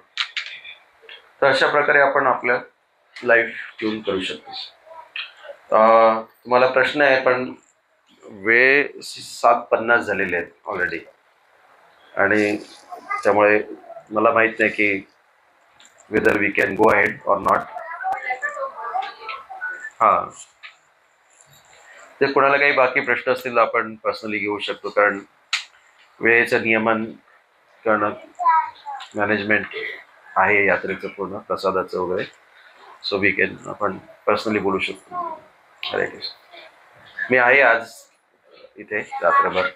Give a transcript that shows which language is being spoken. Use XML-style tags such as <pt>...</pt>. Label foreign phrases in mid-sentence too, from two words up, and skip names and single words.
<mr>तर अशा प्रकारे आपण आपलं लाईफ ट्यून करू शकतो. तुम्हाला प्रश्न आहे पण वेळ 7:50 झालेले आहेत ऑलरेडी, आणि त्यामुळे मला माहित नाही की</mr> <en>whether we can go ahead or not.</en> <mr>हां, ते कोणाला काही बाकी प्रश्न असतील तर आपण पर्सनली घेऊ शकतो, कारण वेळेचं नियमन करणं, मॅनेजमेंट आहे यात्रेचं पूर्ण, प्रसादाचं वगैरे.</mr> <en>so we can,</en> <mr>आपण पर्सनली बोलू शकतो. हरे कृष्ण. मी आहे आज इथे रात्रभर.</mr>